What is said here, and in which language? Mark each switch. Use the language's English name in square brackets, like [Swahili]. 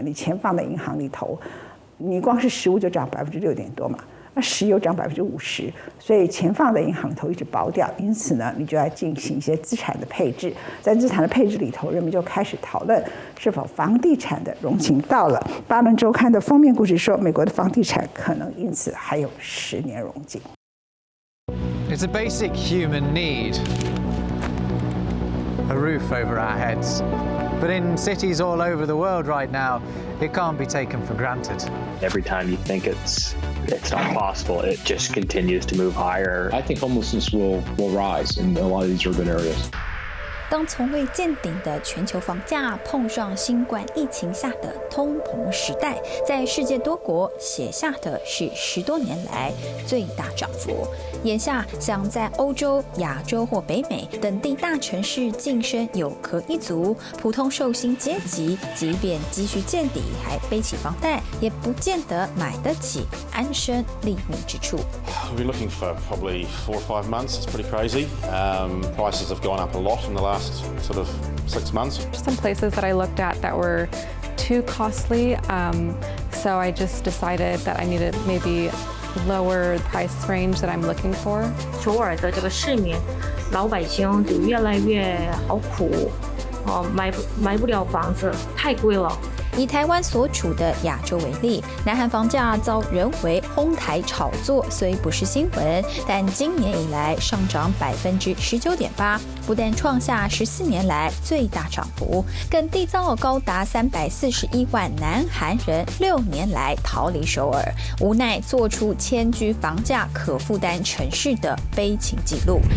[Chinese] 你钱放在银行里头，你光是食物就涨6%多嘛，那石油涨50%，所以钱放在银行里头一直保掉，因此呢，你就要进行一些资产的配置。在资产的配置里头，人们就开始讨论是否房地产的荣景到了。巴伦周刊的封面故事说，美国的房地产可能因此还有10年荣景。 [English] It's a basic human need, a roof over our heads. But in cities all over the world right now, it can't be taken for granted. Every time you think it's not possible, it just continues to move higher. I think homelessness will rise in a lot of these urban areas. [Chinese] 当从未见顶的全球房价碰上新冠疫情下的通膨时代，在世界多国写下的是10多年来最大涨幅。眼下想在欧洲、亚洲或北美等地大城市晋升有壳一族，普通受薪阶级即便积蓄见底，还背起房贷，也不见得买得起安身立命之处。 [English] We've been looking for probably 4 or 5 months. It's pretty crazy. Prices have gone up a lot in the last sort of 6 months. Some places that I looked at that were too costly, so I just decided that I needed maybe lower price range that I'm looking for. [Chinese] 首尔的这个市民老百姓就越来越好苦，买不了房子，太贵了。以台湾所处的亚洲为例，南韩房价遭人为哄抬炒作，虽不是新闻，但今年以来上涨19.8%，不但创下14年来最大涨幅，更缔造高达341万南韩人6年来逃离首尔，无奈做出迁居房价可负担城市的悲情记录。